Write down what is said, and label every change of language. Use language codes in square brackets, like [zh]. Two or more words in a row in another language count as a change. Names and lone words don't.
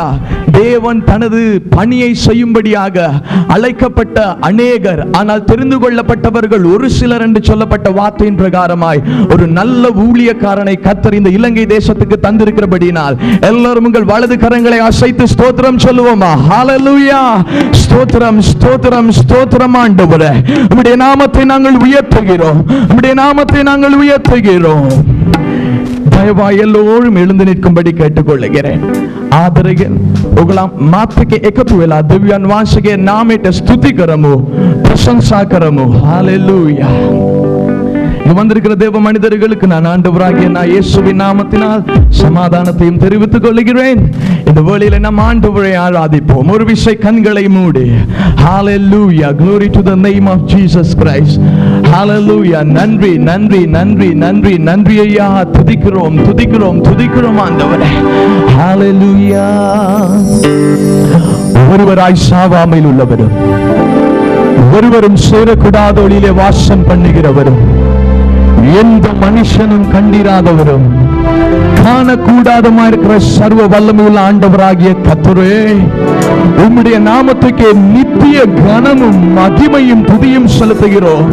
[ta] தேவன் தனது பணியை செய்யும்படியாக அழைக்கப்பட்ட அநேகர், ஆனால் தெரிந்து கொள்ளப்பட்டவர்கள் ஒரு சிலர் என்று சொல்லப்பட்ட வார்த்தையின் பிரகாரமாய் ஒரு நல்ல ஊழியக்காரனை கர்த்தர் இந்த இலங்கை தேசத்துக்கு தந்திருக்கிறபடினால் எல்லாரும் உங்கள் வலது கரங்களை அசைத்து ஸ்தோத்திரம் சொல்லுவோமா? ஹல்லேலூயா. ஸ்தோத்திரம், ஸ்தோத்திரம், ஸ்தோத்திரம். ஆண்டவரே, உம்முடைய நாமத்தை நாங்கள் உயர்த்துகிறோம், உம்முடைய நாமத்தை நாங்கள் உயர்த்துகிறோம். தயவாய் எல்லோரும் எழுந்து நிற்கும்படி கேட்டுக்கொள்கிறேன். [si] ආදරයෙන් ඔගලා මාත් එක්ක එකතු වෙලා දෙවියන් වහන්සේගේ නාමයට ස්තුති කරමු, ප්‍රශංසා කරමු. හalleluya. [ta] வந்திருக்கிற தேவ மனிதர்களுக்கு நான் ஆண்டவராகிய நான் இயேசுவின் நாமத்தினால் சமாதானத்தையும் தெரிவித்துக் கொள்கிறேன். இந்த வேளையில நாம் ஆண்டவரை ஆராதிப்போம். ஒரு விசை கண்களை மூடி [en] hallelujah, glory to the name of Jesus Christ, [ta] hallelujah. நன்றி, நன்றி, நன்றி, நன்றி, நன்றி ஐயா. துதிக்கிறோம், துதிக்கிறோம், துதிக்கிறோம் ஆண்டவரே. hallelujah. ஒருவராய் சாவாமையில் உள்ளவரும் ஒருவரும் சேரக்கூடாத ஒளியிலே வாசம் பண்ணுகிறவரும் எந்த மனுஷனும் கண்டிராதவரும் காணக்கூடாதமா இருக்கிற சர்வ வல்லமையுள்ள ஆண்டவராகிய கர்த்தரே, உம்முடைய நாமத்துக்கு நித்திய கனமும் மகிமையும் துதியும் செலுத்துகிறோம்.